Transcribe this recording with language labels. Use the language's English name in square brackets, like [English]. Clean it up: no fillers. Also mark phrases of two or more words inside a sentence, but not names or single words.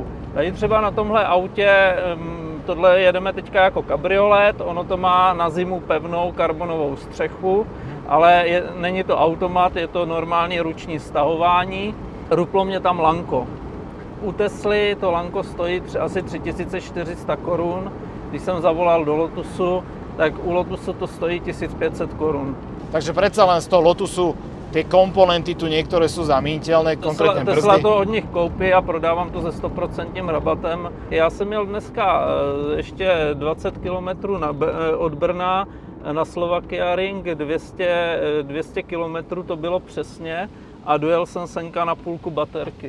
[Czech] Tady třeba na tomhle autě, tohle jedeme teďka jako kabriolet, ono to má na zimu pevnou karbonovou střechu, ale není to automat, je to normální ruční stahování. Ruplo mě tam lanko. U Tesly to lanko stojí asi 3400 korun. Když jsem zavolal do Lotusu, tak u Lotusu to stojí 1500 korun. [Slovak] Takže predsa len z toho Lotusu tie komponenty tu niektoré sú zamíniteľné, konkrétne brzdy. [Czech] Tesla to od nich koupí a prodávám to se 100% rabatem. Já jsem měl dneska ještě 20 km od Brna na Slovakia Ring, 200 km to bylo přesně a dojel jsem senka na půlku baterky.